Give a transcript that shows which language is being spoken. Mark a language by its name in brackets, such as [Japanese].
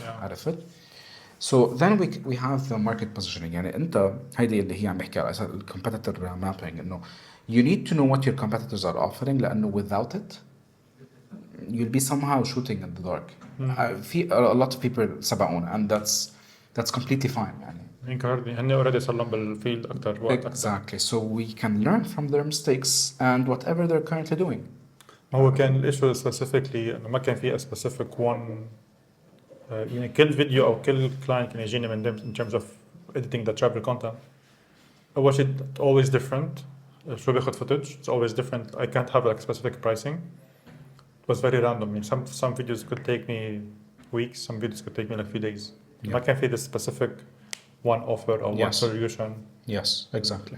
[Arabic] عرفت؟ [English] So then we have the market positioning. [Arabic] يعني أنت هيدي اللي هي عم بحكي على أساس [English] competitor mapping إنه you need to know what your competitors are offering [Arabic] لأنه [English] without it you'll be somehow shooting in the dark. A lot of people [Arabic] سبقونا [English] and that's completely fine يعني. [Arabic] انكرني هن already صار لهم بالفيلد أكتر وقت أكتر. [English] Exactly. So we can learn from their mistakes and whatever they're currently doing. [Arabic] هو كان الإيشو specifically إنه ما كان في [English] a specific one [Arabic] يعني كل فيديو أو كل client كان يجيني من [English] them in terms of editing the travel content. [Arabic] أول شيء [English] always different. [Arabic] شو بياخد [English] footage it's always different. I can't have like specific pricing. It was very random. I mean, some videos could take me weeks. Some videos could take me like few days. [Arabic] ما كان في [English] the specific one offer or one solution. Yes, exactly.